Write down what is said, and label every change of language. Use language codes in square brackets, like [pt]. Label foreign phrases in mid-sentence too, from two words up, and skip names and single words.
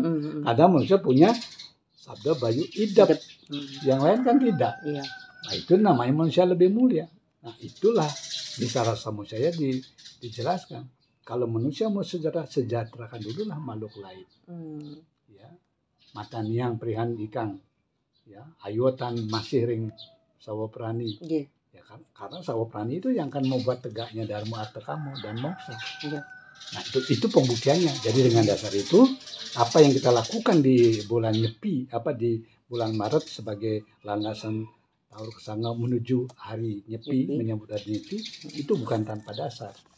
[id] Ada manusia punya sabda bayu idap, yang lain kan tidak. Nah itu namanya manusia lebih mulia. Nah itulah di Sarasa Musaya dijelaskan. Kalau manusia mau sejahterakan dulu lah makhluk lain. Ya, [kaw] mataniang perihan ikang, ya, ayotan masih ring sawaprani. [id] Ya kan? Karena sawaprani itu yang akan membuat tegaknya dharma arta kama dan moksa. Nah itu pembuktiannya. Jadi dengan dasar itu apa yang kita lakukan di bulan Nyepi, di bulan Maret sebagai landasan Taur Kesanga menuju hari Nyepi, menyambut hari Nyepi, itu bukan tanpa dasar.